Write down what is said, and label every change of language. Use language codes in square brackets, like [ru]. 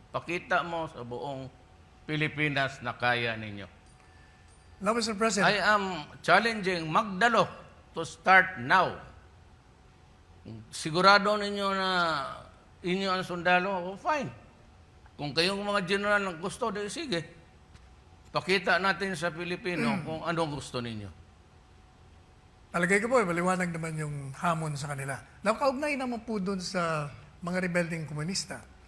[tl] Pakita mo sa buong Pilipinas na kaya ninyo. [en] Now, Mr. President, I am challenging magdalo to start now. [tl] Sigurado ninyo na inyo ang sundalo, fine. Kung kayong mga general ng gusto, sige. Pakita natin sa Pilipino kung anong gusto ninyo. palagay ko po, maliwanag naman yung hamon sa kanila. Nakaugnay naman po doon sa mga rebelding komunista.